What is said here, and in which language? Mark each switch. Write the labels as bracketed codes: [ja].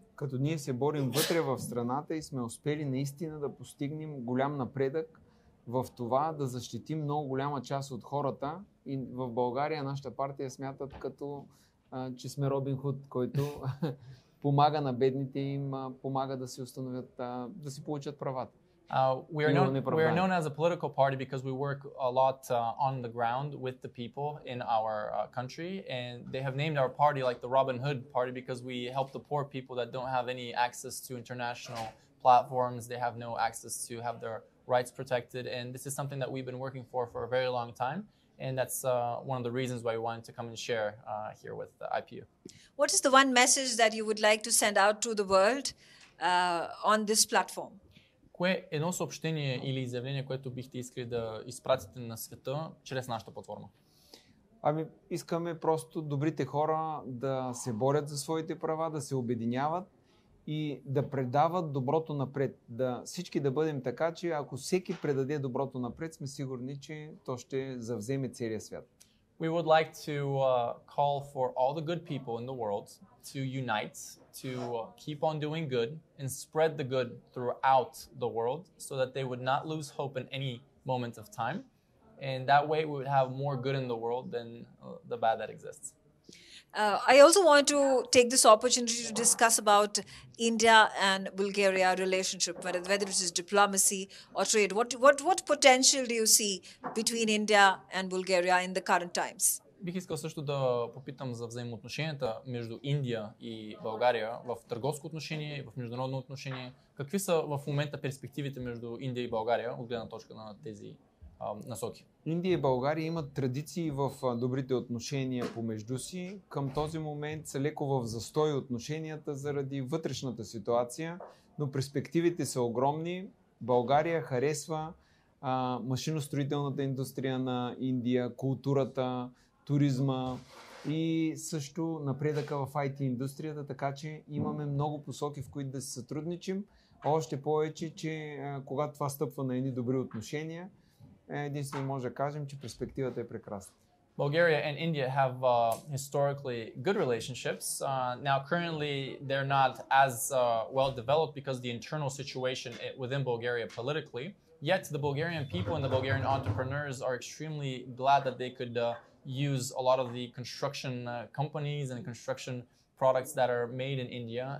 [bg] Като ние се борим вътре в страната и сме успели наистина да постигнем голям напредък в това да защитим много голяма част от хората, и в България нашата партия смятат като че сме Робин Худ, който помага на бедните и им помага да си установят, да си получат правата. [en] We are known as a political party because we work a lot on the ground with the people in our country, and they have named our party like the Robin Hood Party because we help the poor people that don't have any access to international platforms. They have no access to have their rights protected, and this is something that we've been working for a very long time, and that's one of the reasons why we wanted to come and share here with the IPU. What is the one message that you would like to send out to the world on this platform? [bg] Кое е едно съобщение или изявление, което бихте искали да изпратите на света чрез нашата платформа? Ами, искаме просто добрите хора да се борят за своите права, да се обединяват и да предават доброто напред. Всички да бъдем така, че ако всеки предаде доброто напред, сме сигурни, че то ще завземе целия свят. [en] We would like to call for all the good people in the world to unite, to keep on doing good and spread the good throughout the world so that they would not lose hope in any moment of time. and that way we would have more good in the world than the bad that exists. I also want to take this opportunity to discuss about India and Bulgaria relationship, whether it is diplomacy or trade. What potential do you see between India and Bulgaria in the current times? [bg] Бих искал също да попитам за взаимоотношенията между Индия и България в търговско отношение и в международно отношение. Какви са в момента перспективите между Индия и България от гледна точка на тези насоки? Индия и България имат традиции в добрите отношения помежду си. Към този момент са леко в застой отношенията заради вътрешната ситуация, но перспективите са огромни. България харесва машиностроителната индустрия на Индия, културата, туризма и също напредъка в IT индустрията, така че имаме много посоки, в които да се сътрудничим. Още повече, че когато това стъпва на едни добри отношения, единствено може да кажем, че перспективата е прекрасна. [en] Bulgaria and India have historically good relationships. Now, currently, they're not as well developed because the internal situation within Bulgaria politically. Yet, the Bulgarian people and the Bulgarian entrepreneurs are extremely glad that they could use a lot of the construction companies and construction products that are made in India.